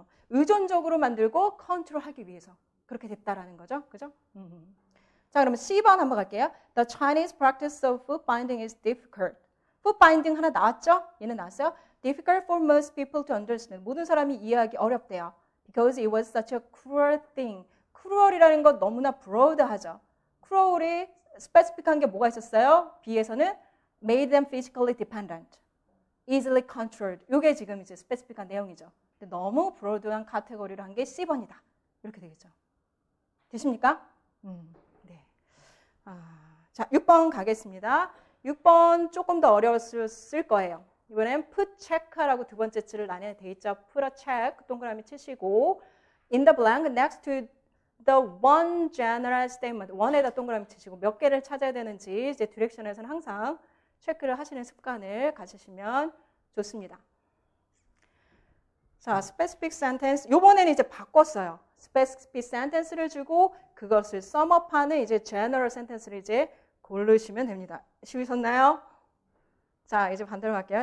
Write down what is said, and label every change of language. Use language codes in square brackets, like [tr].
[ko] 의존적으로 만들고 컨트롤하기 위해서 그렇게 됐다라는 거죠. 그죠? 자, 그러면 C번 한번 갈게요. [en] The Chinese practice of foot binding is difficult. [ko] foot binding 하나 나왔죠? 얘는 나왔어요. [en] Difficult for most people to understand. [ko] 모든 사람이 이해하기 어렵대요. [en] Because it was such a cruel thing. [ko] cruel이라는 건 너무나 broad하죠. cruel이 specific한 게 뭐가 있었어요? [en] B에서는 made them physically dependent, easily controlled. [ko] 이게 지금 이제 specific한 내용이죠. 근데 너무 broad한 카테고리를 한 게 C번이다. 이렇게 되겠죠. 되십니까? 네. 자, 6번 가겠습니다. 6번 조금 더 어려웠을 거예요. 이번엔 put check라고 두 번째 줄을 안에 돼 있죠. [en] put a check [ko] 동그라미 치시고 [en] in the blank next to the one general statement. [ko] one에다 동그라미 치시고 몇 개를 찾아야 되는지 이제 디렉션에서는 항상 체크를 하시는 습관을 가지시면 좋습니다. 자, specific sentence. 요번에는 이제 바꿨어요. specific sentence를 주고 그것을 sumup하는 이제 general sentence를 이제 고르시면 됩니다. 쉬우셨나요? 자, 이제 반대로 갈게요.